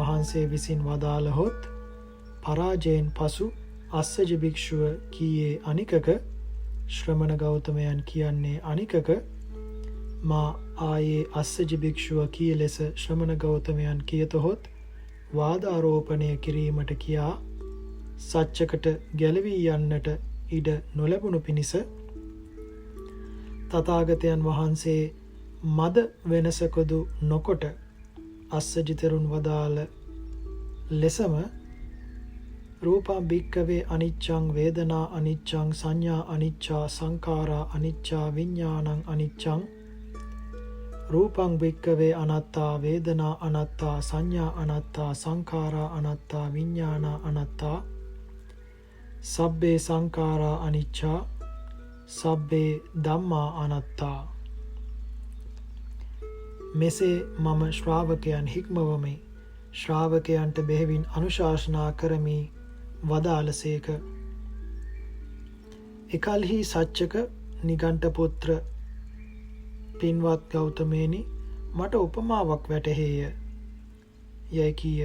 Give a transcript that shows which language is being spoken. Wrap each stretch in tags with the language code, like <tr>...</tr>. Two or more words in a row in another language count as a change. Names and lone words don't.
<si>වහන්සේ විසින් වදාළහොත් පරාජයෙන් පසු අස්සජ භික්ෂුව කීයේ අනිකක, ශ්‍රමණ ගෞතමයන් කියන්නේ අනිකක, මා ආයේ අස්සජ භික්ෂුව කී ලෙස ශ්‍රමණ ගෞතමයන් කියතහොත් වාදාරෝපණය කිරීමට කියා සච්චකට ගැලවී යන්නට ඉඩ නොලැබුණු පිණිස තථාගතයන් වහන්සේ මද වෙනසකදු නොකොට අස්සජි තෙරුන් වදාළ ලෙසම</si> <pi>රූපං භික්කවේ අනිච්චං වේදනා අනිච්චං සංඥා අනිච්චා සංඛාරා අනිච්චා විඥානං අනිච්චං රූපං භික්කවේ අනාත්තා වේදනා අනාත්තා සංඥා අනාත්තා සංඛාරා අනාත්තා විඥානා අනාත්තා සබ්බේ සංඛාරා අනිච්චා සබ්බේ ධම්මා අනාත්තා.</pi> <si>මෙසේ මම ශ්‍රාවකයන් හික්මවමි, ශ්‍රාවකයන්ට බෙහෙවින් අනුශාසනා කරමි වදාළසේක. එකල්හි සච්චක නිගණ්ඨ පුත්‍ර පින්වත් ගෞතමේනි මට උපමාවක් වැටහේය යයි කීය.</si>